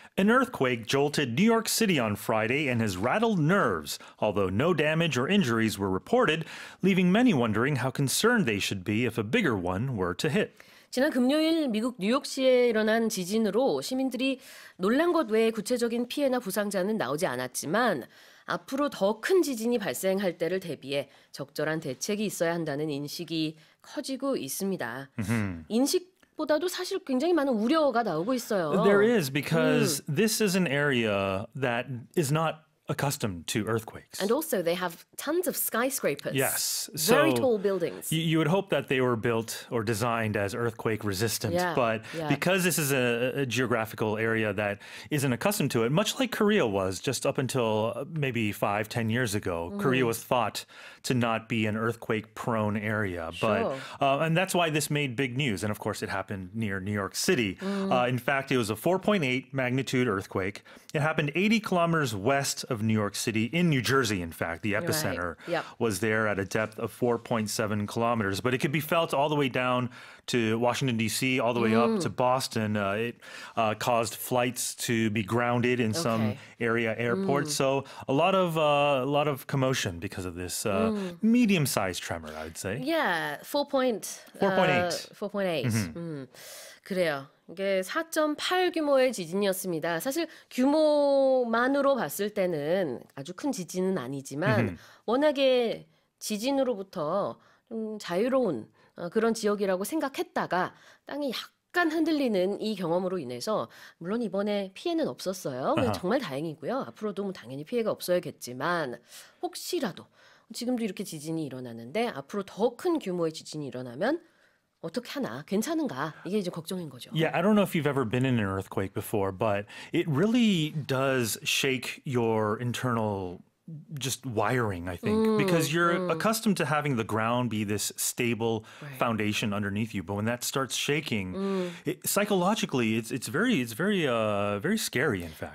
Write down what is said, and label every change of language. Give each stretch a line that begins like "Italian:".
English: An earthquake jolted New York City on Friday and has rattled nerves, although no damage or injuries were reported, leaving many wondering how concerned they should be if a bigger one were to hit.
Korean: 지난 금요일 미국 뉴욕시에 일어난 지진으로 시민들이 놀란 것 외에 구체적인 피해나 부상자는 나오지 않았지만 앞으로 더 큰 지진이 발생할 때를 대비해 적절한 대책이 있어야 한다는 인식이 커지고 있습니다. 인식보다도 사실 굉장히 많은 우려가 나오고 있어요.
English: There is, because this is an area that is not accustomed to earthquakes. And also they have tons of skyscrapers. Yes. Very tall buildings. You would hope that they were built or designed as earthquake resistant, but because this is a geographical area that isn't accustomed to it, much like Korea was just up until maybe 5-10 years ago, Korea was thought to not be an earthquake-prone area. Sure. But and that's why this made big news. And of course, it happened near New York City. In fact, it was a 4.8 magnitude earthquake. It happened 80 kilometers west of New York City, in New Jersey, in fact. The epicenter was there at a depth of 4.7 kilometers. But it could be felt all the way down to Washington, D.C., all the way up to Boston. It caused flights to be grounded in some area airports. So a lot of commotion because of this medium-sized tremor, I'd say. Yeah, 4.8. 4.8.
Korean: 그래요. 이게 4.8 규모의 지진이었습니다. 사실 규모만으로 봤을 때는 아주 큰 지진은 아니지만 워낙에 지진으로부터 좀 자유로운 그런 지역이라고 생각했다가 땅이 약간 흔들리는 이 경험으로 인해서 물론 이번에 피해는 없었어요. 정말 다행이고요. 앞으로도 뭐 당연히 피해가 없어야겠지만 혹시라도 지금도 이렇게 지진이 일어나는데 앞으로 더 큰 규모의 지진이 일어나면 어떻게 하나? 괜찮은가? 이게 이제 걱정인 거죠.
English: Yeah, I don't know if you've ever been in an earthquake before, but it really does shake your internal just wiring, I think, because you're accustomed to having the ground be this stable foundation underneath you. But when that starts shaking, psychologically, it's very scary, in fact.